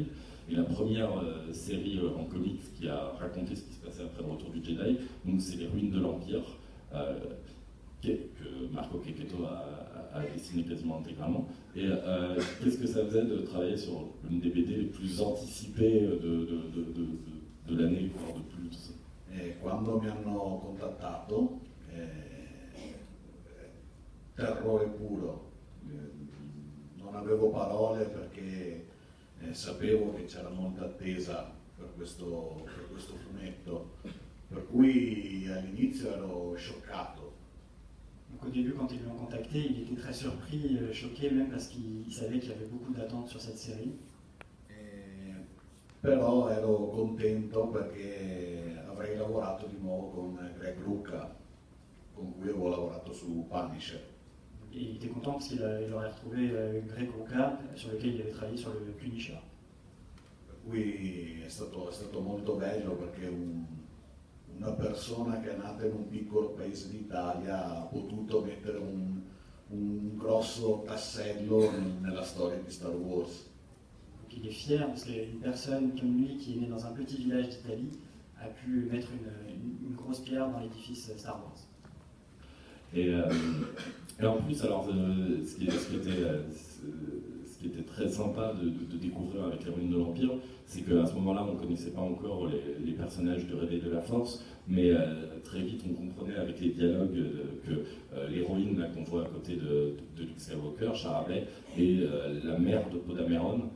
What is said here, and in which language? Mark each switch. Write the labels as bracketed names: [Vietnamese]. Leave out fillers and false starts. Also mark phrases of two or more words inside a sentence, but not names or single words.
[French] Et la première série en comics qui a raconté ce qui se passait après le retour du Jedi, donc c'est Les Ruines de l'Empire, que Marco Checchetto a dessiné quasiment intégralement. Et qu'est-ce que ça faisait de travailler sur une des BD les plus anticipées de l'année, voire de plus? [Italian] Quando mi hanno contattato, terrore puro, non avevo parole perché sapevo che c'era molta attesa per questo fumetto, per cui all'inizio ero scioccato. [French] Donc au début, quand ils l'ont contacté, il était très surpris, choqué même parce qu'il savait qu'il y avait beaucoup d'attentes sur cette série. [Italian] Però ero contento perché avrei lavorato di nuovo con Greg Rucka, con cui avevo lavorato su Punisher. [French] Et il était content parce qu'il aurait retrouvé Greg Rucka, sur lequel il avait travaillé sur le Punisher. [Italian] Per cui è stato molto bello perché una persona che è nata in un piccolo paese d'Italia ha potuto mettere un grosso tassello nella storia di Star Wars. [French] Donc il est fier parce qu'une personne comme lui qui est née dans un petit village d'Italie a pu mettre une grosse pierre dans l'édifice Star Wars. Et en plus, alors, ce qui était très sympa de découvrir avec Les Ruines de l'Empire, c'est qu'à ce moment-là, on ne connaissait pas encore les personnages du Réveil de la Force, mais très vite, on comprenait avec les dialogues que l'héroïne qu'on voit à côté de Luke Skywalker, Charabet, est la mère de Poe Dameron.